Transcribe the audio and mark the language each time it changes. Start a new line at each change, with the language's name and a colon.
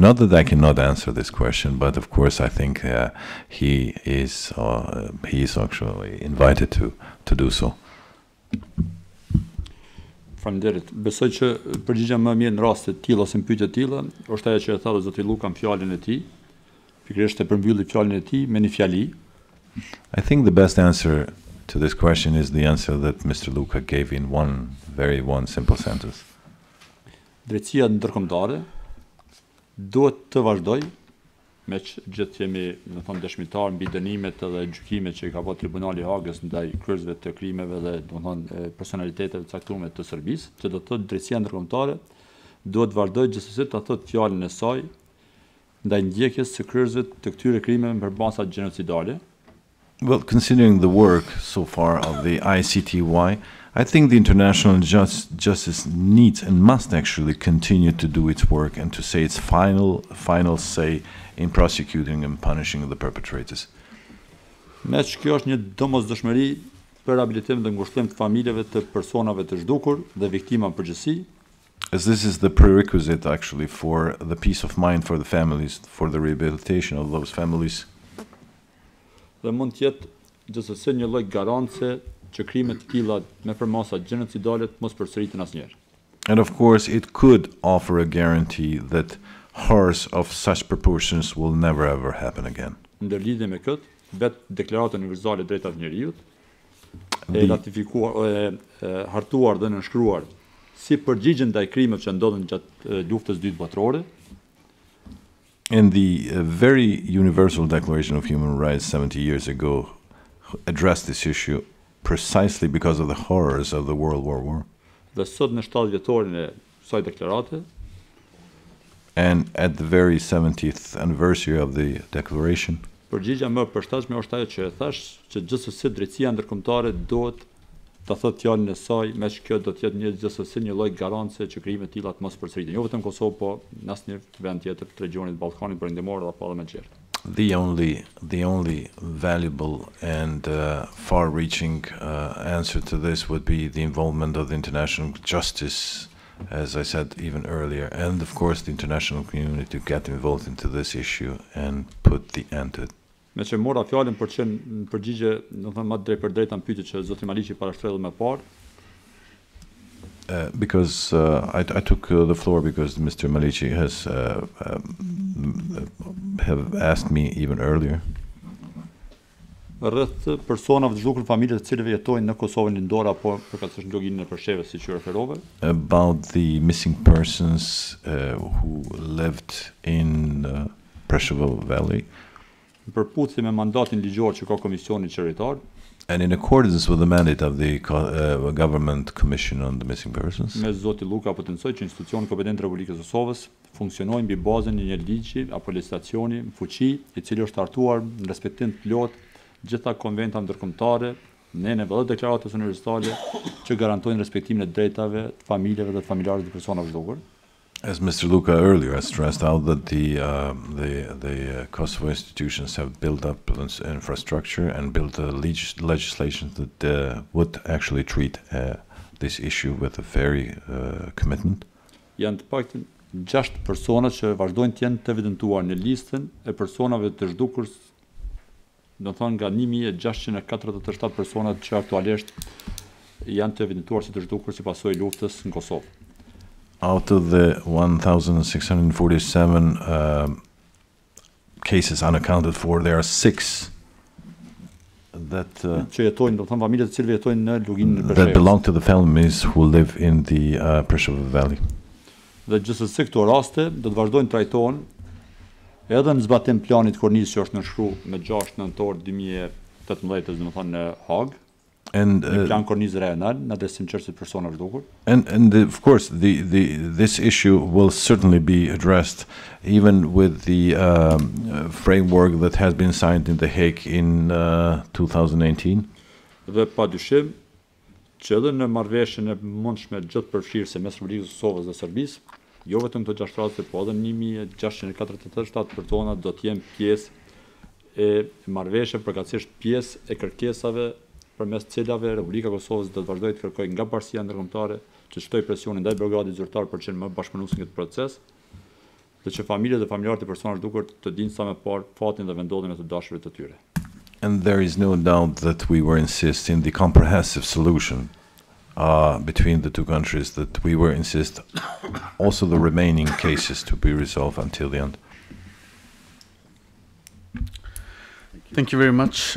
English: Not that I cannot answer this question, but of course I think he is actually invited to do so.
Albanian: Faleminderit. Besoj që përgjigja më mirë në raste të tilla ose në pyetje të tilla është ajo që e tha zoti Luka në fjalën e tij. Pikërisht e përmbylli fjalën e tij me një fjali.
English: I think the best answer to this question is the answer that Mr. Luka gave in one simple sentence.
Albanian: Drejtësia ndërkombëtare duhet të vazhdojë me që gjithë jemi, në thonë, dëshmitar mbi dënimet dhe gjykimet që i ka bërë Tribunali i Hagës ndaj kryesve të krimeve dhe, do të thonë, personaliteteve të caktuara të Serbisë, që do të thotë drejtësia ndërkombëtare duhet të vazhdojë gjithsesi ta thotë fjalën e saj ndaj ndjekjes së kryesve të këtyre krimeve me përbasa gjenocidale.
English: Well, considering the work so far of the ICTY, I think the international justice needs and must actually continue to do its work and to say its final say in prosecuting and punishing the perpetrators.
Albanian: Me që kjo është një domosdoshmëri për rehabilitim dhe ngushëllim të familjeve të personave të zhdukur dhe viktima në përgjithësi.
English: As this is the prerequisite actually for the peace of mind for the families, for the rehabilitation of those families.
Albanian: Dhe mund të jetë gjithsesi një lloj garance që krimet të tilla me përmasa gjenocidale të mos përsëriten asnjëherë.
English: And of course it could offer a guarantee that horrors of such proportions will never ever happen again.
Albanian: Ndër lidhje me këtë, vetë Deklarata Universale e Drejtave të Njerëzit e ratifikuar, hartuar dhe nënshkruar si përgjigje ndaj krimeve që ndodhen gjatë luftës së dytë botërore.
English: And the very Universal Declaration of Human Rights 70 years ago addressed this issue precisely because of the horrors of the World War I.
Albanian: Dhe sot në 7 vjetorin e kësaj deklarate,
English: and at the very 70th anniversary of the declaration,
Albanian: përgjigja më e përshtatshme është ajo që e thash, që gjithsesi drejtësia ndërkombëtare duhet ta thotë fjalën e saj, me që kjo do të jetë gjithsesi një lloj garance që krimet e tilla të mos përsëriten, jo vetëm në Kosovë, po në asnjë vend tjetër të regionit Ballkanit Perëndimor apo edhe më gjerë.
English: The only valuable and far-reaching answer to this would be the involvement of the international justice, as I said even earlier, and of course the international community to get involved into this issue and put the end to it.
Albanian: Me që mora fjalën për që në përgjigje, do të thënë më drejt për drejt në pyetje që zoti Maliqi parashtrelli më parë.
English: Because I took the floor because Mr. Maliqi has have asked me even earlier.
Albanian: Rreth personave të zhdukur familje të cilëve jetojnë në Kosovën lindore apo përkatësisht në loginën e Përsheve, siç ju referove.
English: About the missing persons who lived in Preševo Valley.
Albanian: Në përputhje me mandatin ligjor që ka Komisioni Qeverisor.
English: And in accordance with the mandate of the Government Commission on the Missing Persons,
Albanian: Me Zoti Luka potencoj që institucionet kompetente të Republikës së Kosovës funksionojnë mbi bazën e një ligji apo legislacioni në fuqi, i cili është hartuar në respektim të plotë gjitha konventa ndërkombëtare, neneve dhe deklaratës universale që garantojnë respektimin e drejtave të familjeve dhe të familjarëve të personave të zgjuar.
English: as Mr. Luka earlier has stressed out, that the Kosovo institutions have built up infrastructure and built legislation that would actually treat this issue with a very commitment.
Albanian: Janë të paktën 6 persona që vazhdojnë të jenë të evidentuar në listën e personave të zhdukur, do të thonë nga 1647 persona që aktualisht janë të evidentuar si të zhdukur si pasojë e luftës në Kosovë.
English: Out of the 1,647 cases unaccounted for, there are 6 that
Albanian: që jetojnë, do të thonë familjet të cilëve jetojnë në luginën e
English: that
Albanian: Preshevës.
English: belong to the families who live in the Preševo Valley.
Albanian: Dhe gjithsesi këto raste do të vazhdojnë trajtohen edhe në zbatim planit kornizë që është nënshkruar me 6 nëntor 2018, domethënë në Hag,
English: And
Albanian: në plan kornizë rajonal në adresim çështjes personave zhdukur.
English: of course this issue will certainly be addressed even with the framework that has been signed in The Hague in 2018.
Albanian: Dhe padyshim që edhe në marrëveshjen e mundshme gjithëpërfshirëse mes Republikës së Kosovës dhe Serbisë, jo vetëm këto 6 raste, po edhe 1647 persona do të jenë pjesë e marrëveshjes, përkatësisht pjesë e kërkesave përmes cilave Republika e Kosovës do të vazhdojë të kërkojë nga bashkia ndërkombëtare që shtoj presionin ndaj Beogradit zyrtar për të qenë më bashkëpunues në këtë proces, dhe që familjet dhe familjarët e personave zhdukur të dinë sa më parë fatin dhe vendodhjen e të dashurve të tyre.
English: And there is no doubt that we were insist in the comprehensive solution between the two countries, that we were insist also the remaining cases to be resolved until the end. Thank you very much.